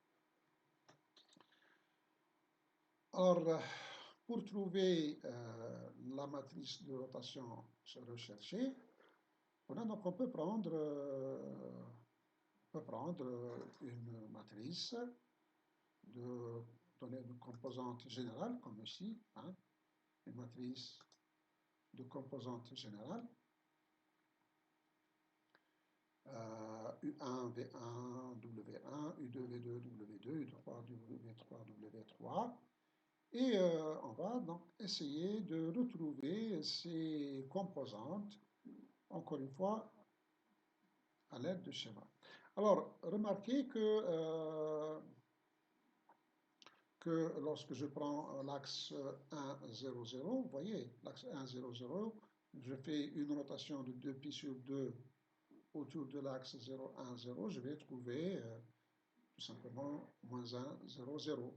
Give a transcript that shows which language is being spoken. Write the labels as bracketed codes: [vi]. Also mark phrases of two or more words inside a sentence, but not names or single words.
[fr] Alors, pour trouver la matrice de rotation recherchée, donc on peut prendre une matrice donnée de composante générale, comme ici, hein, une matrice de composante générale, U1, V1, W1, U2, V2, W2, U3, W3, W3, et on va donc essayer de retrouver ces composantes, encore une fois, à l'aide de schéma. Alors, remarquez que lorsque je prends l'axe 1, 0, 0, vous voyez, l'axe 1, 0, 0, je fais une rotation de 2π sur 2 autour de l'axe 0, 1, 0, je vais trouver tout simplement moins 1, 0, 0.